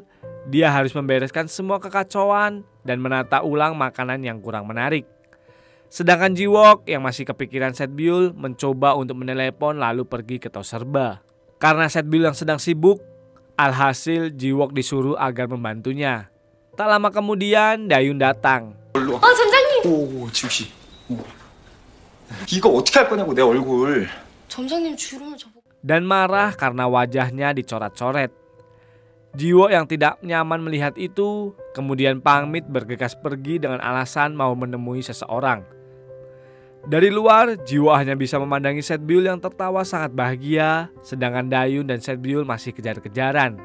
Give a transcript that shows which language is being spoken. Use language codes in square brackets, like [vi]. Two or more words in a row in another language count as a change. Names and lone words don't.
[id] Dia harus membereskan semua kekacauan dan menata ulang makanan yang kurang menarik. Sedangkan Jiwok yang masih kepikiran Setbiul mencoba untuk menelepon lalu pergi ke Toserba. Karena Setbiul yang sedang sibuk, alhasil Jiwok disuruh agar membantunya. Tak lama kemudian Dayun datang. [ko] 점장님! 오, 지우 씨. 이거 어떻게 할 거냐고 내 얼굴. 점장님 주름을 저보고. [id] Dan marah karena wajahnya dicoret-coret. Jiwok yang tidak nyaman melihat itu, kemudian pamit bergegas pergi dengan alasan mau menemui seseorang. Dari luar, Jiwok hanya bisa memandangi Setbiul yang tertawa sangat bahagia, sedangkan Dayun dan Setbiul masih kejar-kejaran.